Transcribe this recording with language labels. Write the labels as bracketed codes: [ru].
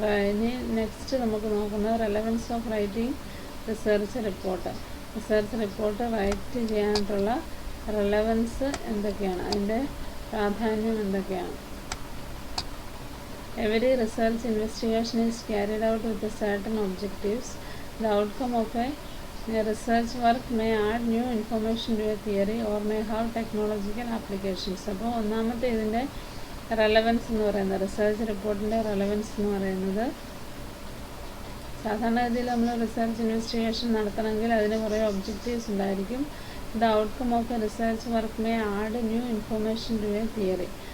[ml] ഇനി നെക്സ്റ്റ് നമുക്ക് നോക്കുന്നത് [en] Relevance of writing research report. [ml] Research report right ചെയ്യാനായിട്ടുള്ള റെലവൻസ് എന്തൊക്കെയാണ്, അതിൻ്റെ പ്രാധാന്യം എന്തൊക്കെയാണ്. [en] Every research investigation is carried out with certain objectives. The outcome of a research work may add new information to a theory or may have technological applications. [ml] അപ്പോൾ ഒന്നാമത്തെ ഇതിൻ്റെ relevance എന്ന് പറയുന്നത്, റിസർച്ച് റിപ്പോർട്ടിൻ്റെ റെലവൻസ് എന്ന് പറയുന്നത്, സാധാരണഗതിയിൽ നമ്മൾ റിസർച്ച് ഇൻവെസ്റ്റിഗേഷൻ നടത്തണമെങ്കിൽ അതിന് കുറേ ഒബ്ജക്റ്റീവ്സ് ഉണ്ടായിരിക്കും. [en] The outcome of a research work may add new information to a theory.